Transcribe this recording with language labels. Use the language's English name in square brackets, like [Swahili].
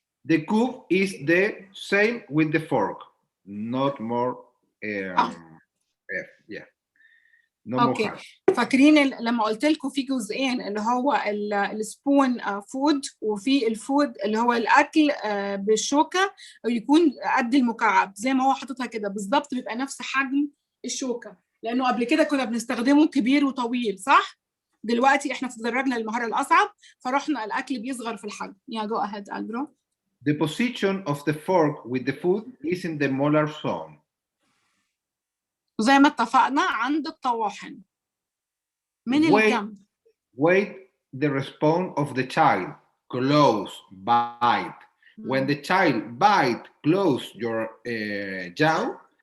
[English] The cube is the same with the fork, not more. Yeah. No okay. [Arabic] فاكرين لما قلت لكم في جزئين اللي هو السبون فود وفي الفود اللي هو الاكل بالشوكه ويكون قد المكعب زي ما هو حاططها كده بالظبط بيبقى نفس حجم الشوكه لانه قبل كده كنا بنستخدمه كبير وطويل صح؟ دلوقتي احنا تدرجنا للمهاره الاصعب فرحنا الاكل بيصغر في الحجم. [English] Yeah, go ahead, Alvaro. The position of the fork with the food is in the molar zone. [Arabic] وزي ما اتفقنا عند الطواحن من الجنب. [English] Wait the response of the child. Close, bite. When the child bite, close your jaw.